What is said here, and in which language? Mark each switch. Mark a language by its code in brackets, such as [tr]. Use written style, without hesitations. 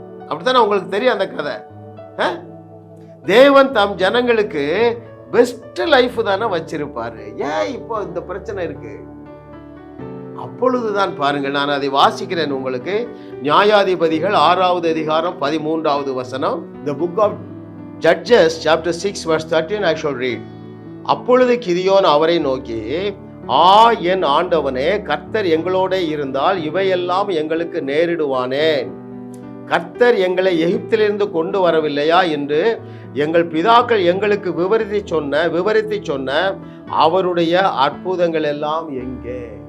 [ta] அப்படித்தானே உங்களுக்கு தெரியும் அந்த கதை. தேவன் தம் ஜனங்களுக்கு பெஸ்ட் லைஃப் தானே வச்சிருப்பாரு. ஏன் இப்போ இந்த பிரச்சனை இருக்கு? அப்பொழுதுதான் பாருங்கள், நான் அதை வாசிக்கிறேன் உங்களுக்கு. நியாயாதிபதிகள் 6வது அதிகாரம் 13வது வசனம். [en] The book of Judges chapter 6 verse 13 I shall read. [ta] அப்பொழுது கிதியோன் அவரை நோக்கி, என் ஆண்டவனே, கர்த்தர் எங்களோட இருந்தால் இவையெல்லாம் எங்களுக்கு நேரிடுவானேன். கர்த்தர் எங்களை எகிப்திலிருந்து கொண்டு வரவில்லையா என்று எங்கள் பிதாக்கள் எங்களுக்கு விவரித்து சொன்ன அவருடைய அற்புதங்கள் எல்லாம் எங்கே?